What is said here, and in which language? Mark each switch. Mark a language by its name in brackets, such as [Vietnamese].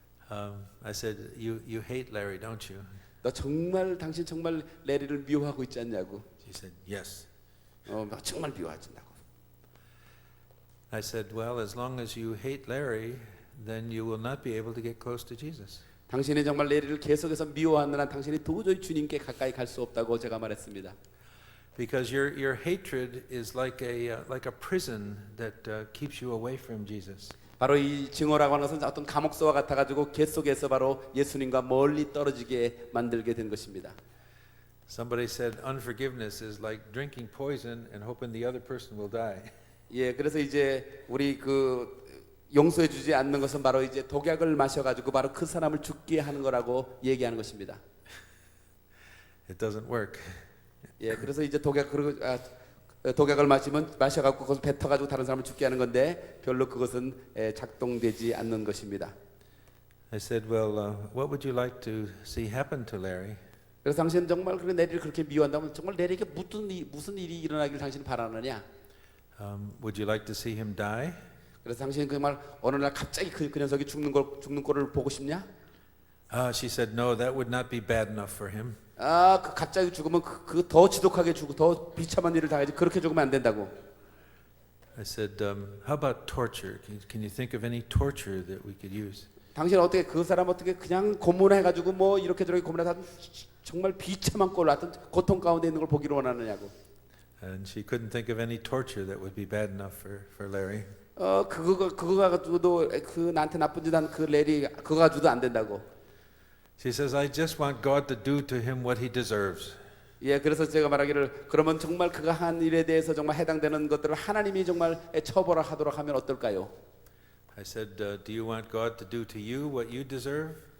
[English] I said, you hate Larry, don't you? [Korean] 당신 정말 레리를 미워하고 있지 않냐고. [English] She said, yes. [Korean] 정말 미워하신다고. [English] I said, well, as long as you hate Larry, then you will not be able to get close to Jesus. [Korean] 당신이 정말 레리를 계속해서 미워하는 한 당신이 도저히 주님께 가까이 갈 수 없다고 제가 말했습니다. [English] Because your hatred is like a prison that keeps you away from Jesus. [Korean] 바로 이 증오라고 하는 것은 어떤 감옥소와 같아가지고 계속해서 바로 예수님과 멀리 떨어지게 만들게 된 것입니다. [English] Somebody said unforgiveness is like drinking poison and hoping the other person will die. [Korean] 예, 그래서 이제 우리 용서해주지 않는 것은 바로 이제 독약을 마셔가지고 바로 그 사람을 죽게 하는 거라고 얘기하는 것입니다. [English] It doesn't work. [Korean] 예, 그래서 이제 독약을 마셔갖고 그것을 뱉어가지고 다른 사람을 죽게 하는 건데 별로 그것은 작동되지 않는 것입니다. [English] I said, well, what would you like to see happen to Larry? [Korean] 그래서 당신은 정말 레리를 그렇게 미워한다면 정말 레리에게 무슨 일이 일어나길 당신은 바라느냐? [English] Would you like to see him die? [Korean] 그래서 당신은 정말 어느 날 갑자기 그 녀석이 죽는 꼴을 보고 싶냐? [English] She said, no, that would not be bad enough for him. [Korean] 그 갑자기 죽으면 그 더 지독하게 죽고 더 비참한 일을 당하지 그렇게 죽으면 안 된다고. [English] I said, how about torture? Can you think of any torture that we could use? [Korean] 당신은 어떻게 그 사람 어떻게 그냥 고문해가지고 뭐 이렇게 저렇게 고문해서 정말 비참한 꼴, 어떤 고통 가운데 있는 걸 보기를 원하느냐고. [English] And she couldn't think of any torture that would be bad enough for Larry. [Korean] 그거 가지고도 나한테 나쁜 짓 한 그 레리 그거 가지고도 안 된다고. [English] She says, I just want God to do to him what he deserves. [Korean] 예, 그래서 제가 말하기를 그러면 정말 그가 한 일에 대해서 정말 해당되는 것들을 하나님이 정말 처벌하도록 하면 어떨까요? [English] I said, do you want God to do to you what you deserve?